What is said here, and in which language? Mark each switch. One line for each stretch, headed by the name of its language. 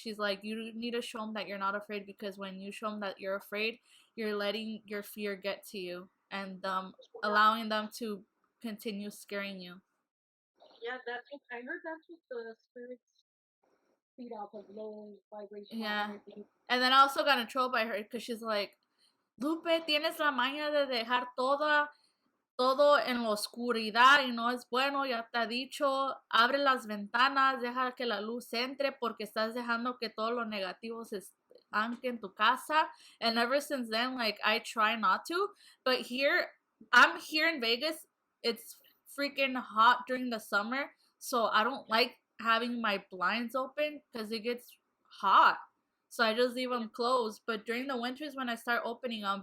English: She's like, you need to show them that you're not afraid because when you show them that you're afraid, you're letting your fear get to you and allowing them to continue scaring you. Yeah, that's what I heard. That's what the spirits feed off of low vibration Yeah. energy. And then I also got in trouble by her because she's like,
Spanish: Lupe, tienes la maña de dejar todo en la oscuridad y no es bueno, ya te ha dicho, abre las ventanas, deja que la luz entre porque estás dejando que todo lo negativo aunque en tu casa.
English: And ever since then, like, I try not to. But here, I'm here in Vegas. It's freaking hot during the summer. So I don't like having my blinds open because it gets hot. So I just leave them closed. But during the winters when I start opening them.